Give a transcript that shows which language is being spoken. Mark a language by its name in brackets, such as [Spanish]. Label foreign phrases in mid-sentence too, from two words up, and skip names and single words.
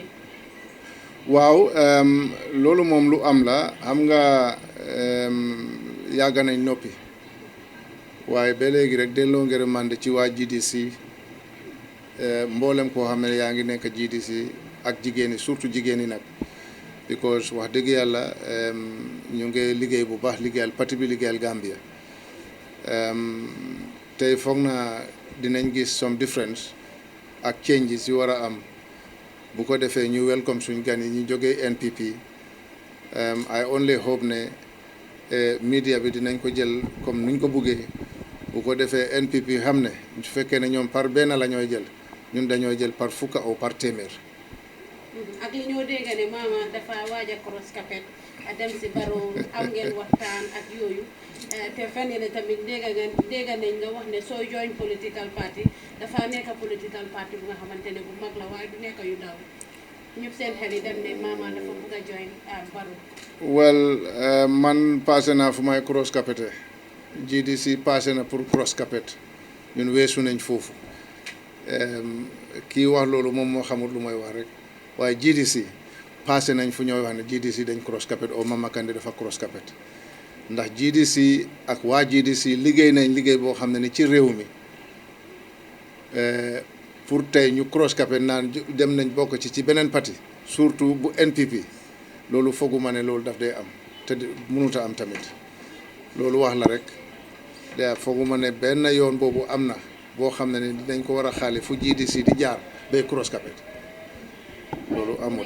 [Wolof] waaw loolu moom lu am la xam nga yàgg nañ noppi waaye ba léegi rek delloo ngërëmande ci waa GDC mboolem koo xam ne yaa ngi nekk GDC ak jigéen ñi surtout jigéen ñi nag because wax dëgg yàlla ñu ngi liggéey bu baax liggéeyal parti bi liggéeyal Gambia tey foog naa dinañ gis [English] some difference [Wolof] ak changes yu war a am bu ko defee ñu welcome suñ gan yi ñu jógee NPP [English] I only hope [Wolof] ne media bi dinañ ko jël comme nuñ ko buggee bu ko defee NPP xam ne su fekkee ne ñoom par benn la ñooy jël ñun dañoo jël par fukka ou par téeméer. ak li ñoo dégg ne maama dafa waaj a [English] cross capet [Wolof] dem si Barrow am ngeen waxtaan ak yooyu te fan yii tamit dégg nañ nga wax ne soo join [English] political party [Wolof] dafa nekk [English] political party [Wolof] bu nga xamante ne bu mag la waaye du nekk yu ndaw ñëpp seen xel yi dem ne maama dafa bugg a join Barrow. well man passé naa fu may [English] cross capete [Wolof] GDC passé na pour [English] cross capet [Wolof] ñun weesu nañ foofu kii wax loolu moom moo xamul lu may wax rek waaye GDC passé nañ fu ñooy wax ne GDC dañ [English] cross capet [Wolof] o Mama Kandeh dafa cross capet ndax GDC ak waa GDC liggéey nañ liggéey boo xam ne ni ci réew mi pour tey ñu [English] cross capet [Wolof] naan dem nañ bokk ci beneen parti surtout bu NPP loolu fooguma ne loolu daf day am te mënut a am tamit loolu wax la rek da fooguma ne benn yoon boobu am na boo xam ne ni dinañ ko war a xaale fu GDC di jaar bay [English] cross capet [Wolof] loolu amut.